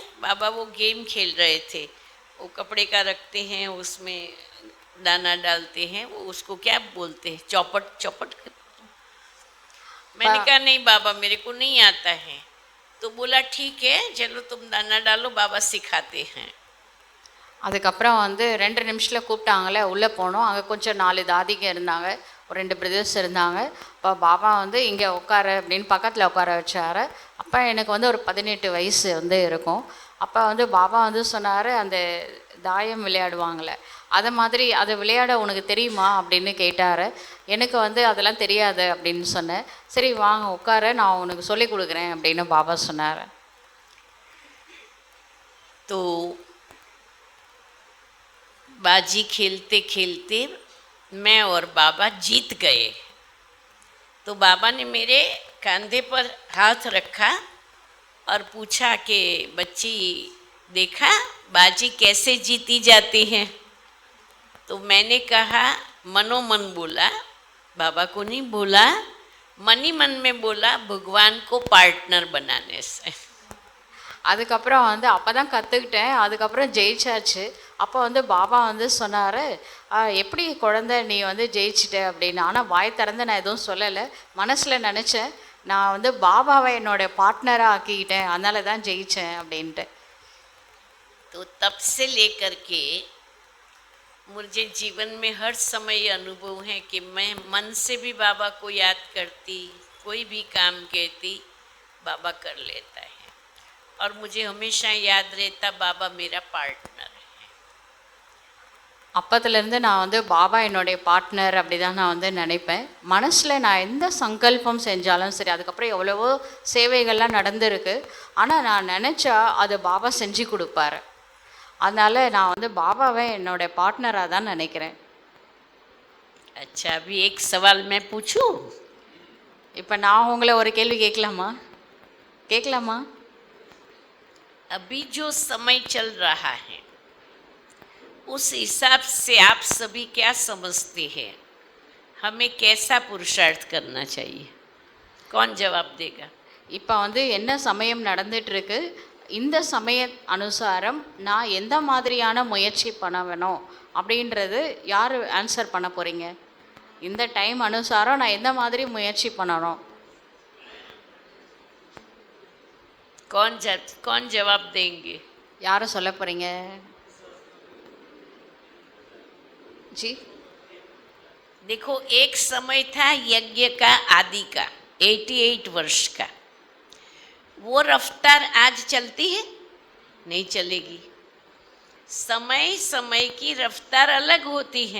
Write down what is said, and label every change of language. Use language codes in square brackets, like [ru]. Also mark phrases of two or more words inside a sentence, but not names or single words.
[hi] बाबा वो गेम खेल रहे थे, वो कपड़े का रखते हैं, उसमें दाना डालते हैं, वो उसको क्या बोलते हैं, चौपट। मैंने कहा नहीं बाबा मेरे को नहीं आता है। तो बोला ठीक है चलो तुम दाना डालो बाबा सिखाते हैं। [ta] அதுக்கப்புறம் வந்து 2 நிமிஷத்தில் கூப்பிட்டாங்களே, உள்ளே போனோம். அங்கே கொஞ்சம் 4 தாதிங்க இருந்தாங்க, ஒரு 2 பிரதர்ஸ் இருந்தாங்க. அப்போ பாபா வந்து இங்கே உட்காரு அப்படின்னு பக்கத்தில் உட்கார வச்சார். அப்போ எனக்கு வந்து ஒரு 18 வயசு வந்து இருக்கும். அப்போ வந்து பாபா வந்து சொன்னார், அந்த தாயம் விளையாடுவாங்களே அதை மாதிரி அதை விளையாட உனக்கு தெரியுமா அப்படின்னு கேட்டார். எனக்கு வந்து அதெல்லாம் தெரியாது அப்படின்னு சொன்னேன். சரி வாங்க உட்கார நான் உனக்கு சொல்லி கொடுக்குறேன் அப்படின்னு பாபா சொன்னார். [hi] तो बाजी खेलते खेलते मैं और बाबा जीत गए। तो बाबा ने मेरे कंधे पर हाथ रखा और पूछा कि बच्ची देखा बाजी कैसे जीती जाती है। तो मैंने कहा मनो मन बोला, बाबा को नहीं बोला, मन ही मन में बोला भगवान को पार्टनर बनाने से। [ta] அதுக்கப்புறம் வந்து அப்போ தான் கற்றுக்கிட்டேன். அதுக்கப்புறம் ஜெயிச்சாச்சு. அப்போ வந்து பாபா வந்து சொன்னார், எப்படி குழந்தை நீ வந்து ஜெயிச்சிட்ட அப்படின்னு. ஆனால் வாய் திறந்து நான் எதுவும் சொல்லலை, மனசில் நினச்சேன் நான் வந்து பாபாவை என்னோடய பார்ட்னராக ஆக்கிக்கிட்டேன், அதனால தான் ஜெயித்தேன் அப்படின்ட்டு. [hi] तो तब से लेकर के मुझे जीवन में हर समय ये अनुभव है कि मैं मन से भी बाबा को याद करती, कोई भी काम कहती बाबा कर लेता है और मुझे हमेशा याद रहता बाबा मेरा पार्टनर है। [ta] அப்போத்துலேருந்து நான் வந்து பாபா என்னுடைய பார்ட்னர் அப்படி தான் நான் வந்து நினைப்பேன். மனசில் நான் எந்த சங்கல்பம் செஞ்சாலும் சரி, அதுக்கப்புறம் எவ்வளவோ சேவைகள்லாம் நடந்திருக்கு, ஆனால் நான் நினச்சா அது பாபா செஞ்சு கொடுப்பாரு. அதனால் நான் வந்து பாபாவை என்னோடய பார்ட்னராக தான் நினைக்கிறேன். [hi] अच्छा अभी एक सवाल मैं पूछूं? [ta] இப்போ நான் உங்களை ஒரு கேள்வி கேட்கலாமா? [hi] अभी जो समय चल रहा है उस हिसाब से आप सभी क्या समझते हैं, हमें कैसा पुरुषार्थ करना चाहिए? कौन जवाब देगा? [ta] இப்போ வந்து என்ன சமயம் நடந்துகிட்ருக்கு, இந்த சமய அனுசாரம் நான் எந்த மாதிரியான முயற்சி பண்ண வேணும் அப்படின்றது யார் ஆன்சர் பண்ண போகிறீங்க? இந்த டைம் அனுசாரம் நான் எந்த மாதிரி முயற்சி பண்ணணும்? [hi] कौन जवाब देंगे? [ta] யாரை சொல்ல போகிறீங்க जी? [hi] देखो एक समय था यज्ञ का आदि का 88 वर्ष का, वो रफ्तार आज चलती है? नहीं चलेगी। समय समय की रफ्तार अलग होती है।